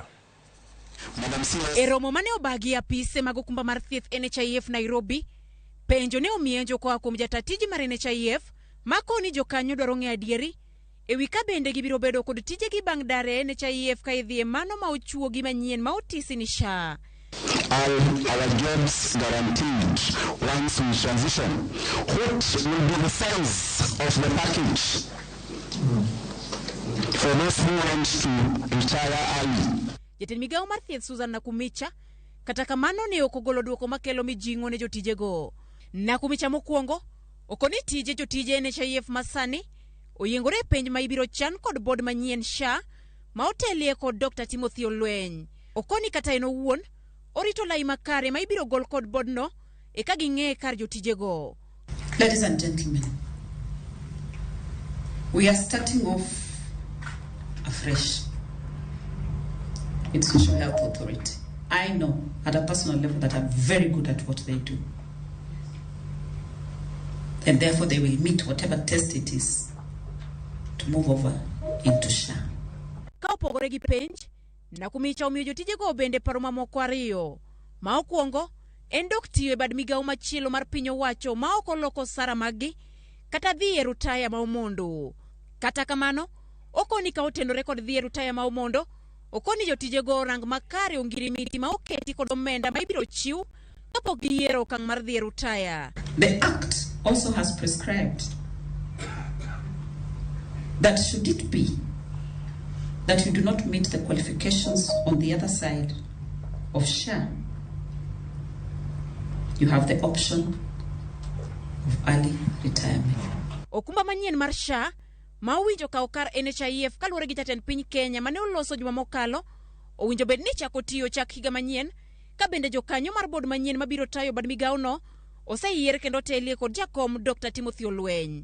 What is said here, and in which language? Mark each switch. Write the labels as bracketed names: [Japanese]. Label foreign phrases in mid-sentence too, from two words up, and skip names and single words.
[Luo (Kenya and Tanzania)] E romo mane obagi apise mag okumba mar thieth NHIF Nairobi, penjo ne omienjo koa kuom jatatiji mar NHIF makoni jokanyo dwaro ng'e adieri ewi ka bende gibiro bedo kod tijegi bang' dare NHIF ka idhi e mano ma ochuogi manyien ma otisi ni SHA. [English] Our jobs guaranteed once we transition. What will be the size of the package for those who want to retire early? [Luo (Kenya and Tanzania)] Jatend migawo mar thieth Susan Nakumicha kata kamano ne okogolo duoko makelo mijing'o ne jotijego. Nakumicha mokwongo okoni tije jotije NHIF masani oyiengore penj ma ibiro chan kod bod manyien SHA ma otelie kod Dr. Timothy Olweny. Okoni kata en owuon orito lai makare ma ibiro gol kod bod no e ka ging'e kar jotijego. [English] Ladies and gentlemen, we are starting off afresh with Social Health Authority. I know at a personal level that I'm very good at what they do. And therefore they will meet whatever test it is to move over into SHA. [Luo (Kenya and Tanzania)] Ka opogore gi penj, Nakumicha omiyo jotijego bende paro mamoko ariyo. Ma okwongo en dok tiyo e bad migawo machielo mar piny owacho ma ok oloko sara maggi kata dhi e rutaya ma omondo. Kata kamano, okoni ka otenore kod dhi e rutaya ma omondo, okoni jotijego rang makare ongirimiti ma oketi kod omenda ma ibiro chiw kapok giyiero okang' mar dhi e rutaya. [English] The Act also has prescribed that should it be that you do not meet the qualifications on the other side of SHA, you have the option of early retirement. [Luo (Kenya and Tanzania)] Okumba manyien mar SHA ma owinjo ka okar NHIF kaluwore gi jatend piny Kenya mane oloso juma mokalo owinjo bed ni chako tiyo chak higa manyien ka bende jokanyo mar bod manyien mabiro tayo bad migawo no oseyier kendo telie kod jakom Dr. Timothy Olweny.